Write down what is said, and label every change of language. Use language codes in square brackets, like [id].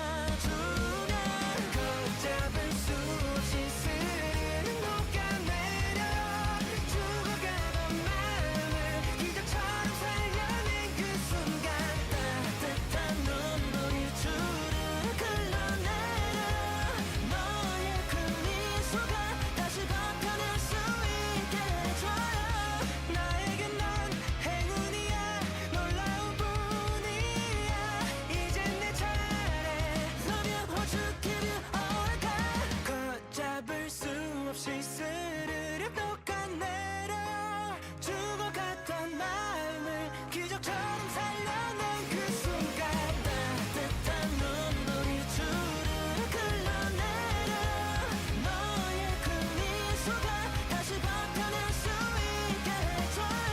[ko] 안아주면 걷잡을 수 없이 스르르 녹아내려 죽어가던 마음을 기적처럼 살려낸 그 순간 따뜻한 눈물이 주르륵 흘러내려 너의 그 미소가 다시 버텨낼 수 있게 해줘요. 나에겐 넌 행운이야 놀라운 뿐이야. 이젠 내 차례 [en] Love you, hold you, give you all I got. [ko] 걷잡을 수 없이 스르륵 녹아내려 죽어갔던 마음을 기적처럼 살려낸 그 순간 따뜻한 눈물이 주르륵 흘러내려 너의 그 미소가 다시 버텨낼 수 있게 해줘요.